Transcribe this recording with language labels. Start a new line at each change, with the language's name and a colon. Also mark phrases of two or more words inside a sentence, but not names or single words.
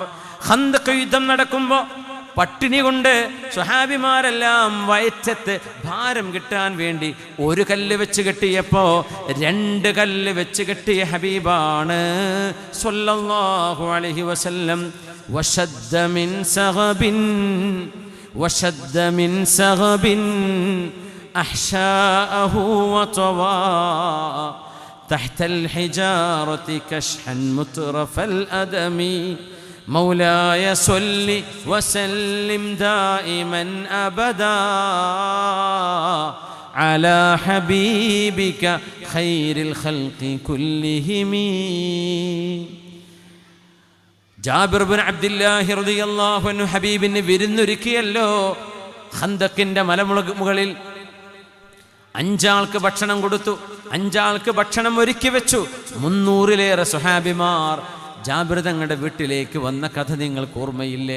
Malayalam: ഖന്തഖ് യുദ്ധം നടക്കുമ്പോൾ പട്ടിണി കൊണ്ട് സ്വഹാബിമാരെല്ലാം വയറ്റത്ത് ഭാരം കിട്ടാൻ വേണ്ടി ഒരു കല്ല് വെച്ച് കെട്ടിയപ്പോ 2 കല്ല് വെച്ച് കെട്ടിയ ഹബീബാണ്
Arabic: صلى الله عليه وسلم. وشد من سغب أحشاءه وطوى تحت الحجارة كشحا مترف الأدم مولاي صل وسلم دائما أبدا على حبيبك خير الخلق كلهم.
Malayalam: ജാബിർ ബിൻ അബ്ദുല്ലാഹി
Arabic: رضي الله عنه
Malayalam: ഹബീബിന് വിരുന്നൊരുക്കിയല്ലോ. ഖന്തക്കിന്റെ മലമുകളിൽ 5 ആൾക്ക് ഭക്ഷണം കൊടുത്തു, 5 ആൾക്ക് ഭക്ഷണം ഒരുക്കി വെച്ചു. 300-ലേറെ സ്വഹാബിമാർ ജാബിർ തങ്ങളുടെ വീട്ടിലേക്ക് വന്ന കഥ നിങ്ങൾക്ക് ഓർമ്മയില്ലേ?